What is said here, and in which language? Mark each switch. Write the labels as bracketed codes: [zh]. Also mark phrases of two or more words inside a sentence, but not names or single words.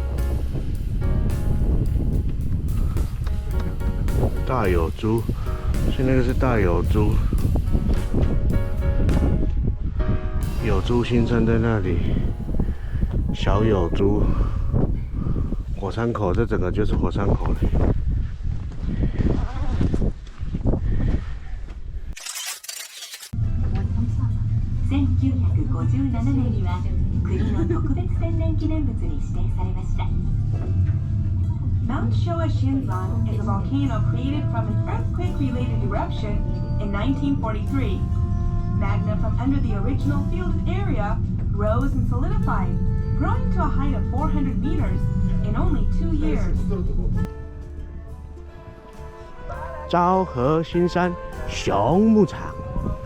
[zh] 大有珠，所以那个是大有珠，有珠新山在那里，小有珠，火山口，这整个就是火山口了。 [ja] 1957年には国の特別天然記念物に指定されました。 [en] Mount Showa Shinzan is a volcano created from an earthquake-related eruption in 1943. Magma from under the original fielded area rose and solidified, growing to a height of 400 meters in only 2 years. [zh] 昭和新山熊牧场。